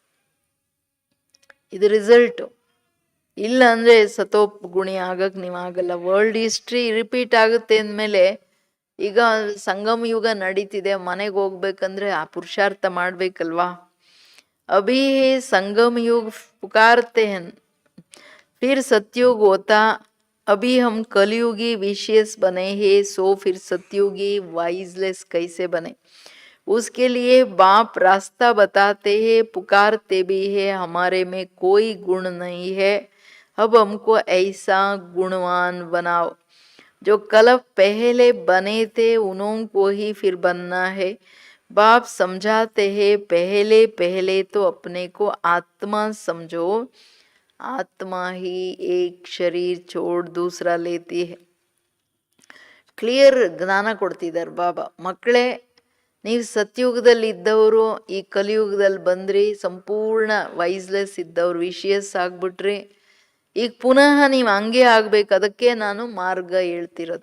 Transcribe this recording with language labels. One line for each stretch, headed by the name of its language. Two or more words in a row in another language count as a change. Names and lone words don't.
Kannada: ಇದು ರಿಸಲ್ಟು. ಇಲ್ಲ ಅಂದ್ರೆ ಸತೋಪ್ ಗುಣಿ ಆಗಕ್ ನೀವಾಗಲ್ಲ.
English: world history repeat
Kannada: ಆಗುತ್ತೆ ಅಂದಮೇಲೆ, ಈಗ ಸಂಗಮ ಯುಗ ನಡೀತಿದೆ, ಮನೆಗೆ ಹೋಗ್ಬೇಕಂದ್ರೆ ಆ ಪುರುಷಾರ್ಥ ಮಾಡ್ಬೇಕಲ್ವಾ.
Hindi: अभी संगम युग पुकारते हैं, फिर सतयुग होता, अभी हम कलयुगी विशेष बने हैं, सो फिर सतयुगी वाइजलेस कैसे बने? उसके लिए बाप रास्ता बताते हैं, पुकारते भी है, हमारे में कोई गुण नहीं है, अब हमको ऐसा गुणवान बनाओ। जो कल पहले बने थे उन्हों को ही फिर बनना है। बाप समझाते हैं, पहले पहले तो अपने को आत्मा समझो, आत्मा ही एक शरीर छोड़ दूसरा लेती है.
Kannada: ಕ್ಲಿಯರ್ ಜ್ಞಾನ ಕೊಡ್ತಿದ್ದಾರೆ ಬಾಬಾ. ಮಕ್ಕಳೇ, ನೀವು ಸತ್ಯುಗದಲ್ಲಿ ಇದ್ದವರು ಈ ಕಲಿಯುಗದಲ್ಲಿ ಬಂದ್ರಿ, ಸಂಪೂರ್ಣ ವೈಸ್ಲೆಸ್ ಇದ್ದವ್ರು ವಿಷಿಯಸ್ ಆಗ್ಬಿಟ್ರಿ. ಈಗ ಪುನಃ ನೀವು ಹಂಗೆ ಆಗ್ಬೇಕು. ಅದಕ್ಕೆ ನಾನು ಮಾರ್ಗ ಹೇಳ್ತಿರೋದು.